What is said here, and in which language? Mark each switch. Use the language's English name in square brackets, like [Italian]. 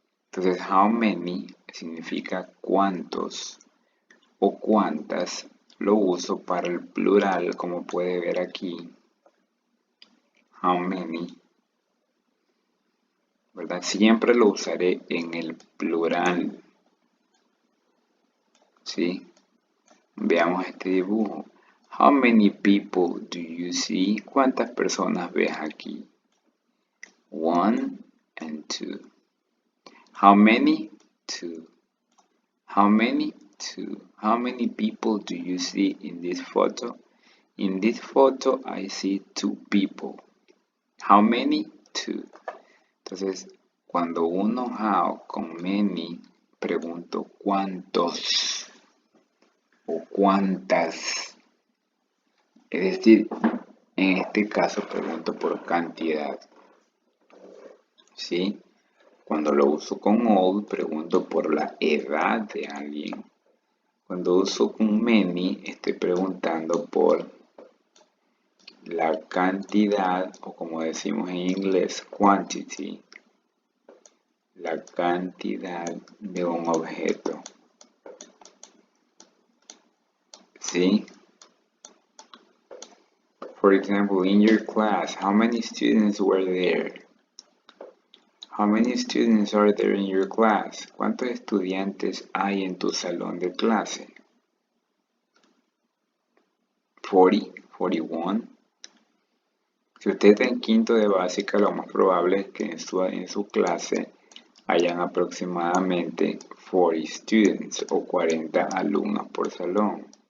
[Spanish] Entonces, how many significa cuántos o cuántas. Lo uso para el plural, como puede ver aquí. [English] How many, [Spanish] ¿verdad? Siempre lo usaré en el plural. ¿Sí? Veamos este dibujo. [English] How many people do you see? [Spanish] ¿Cuántas personas ves aquí? [English] 1 and 2. How many? 2. How many? 2. How many people do you see in this photo? In this photo I see 2 people. How many? 2. [Spanish] Entonces, cuando uno how con many, pregunto cuántos o cuántas. Es decir, en este caso pregunto por cantidad. ¿Sí? Cuando lo uso con old, pregunto por la edad de alguien. Cuando uso con many, estoy preguntando por la cantidad, o como decimos en inglés, quantity, la cantidad de un objeto. ¿Sí? [English] For example, in your class, how many students were there? How many students are there in your class? [Spanish] ¿Cuántos estudiantes hay en tu salón de clase? 40, 41. Si usted está en quinto de básica, lo más probable es que en su clase hayan aproximadamente 40 students o 40 alumnos por salón.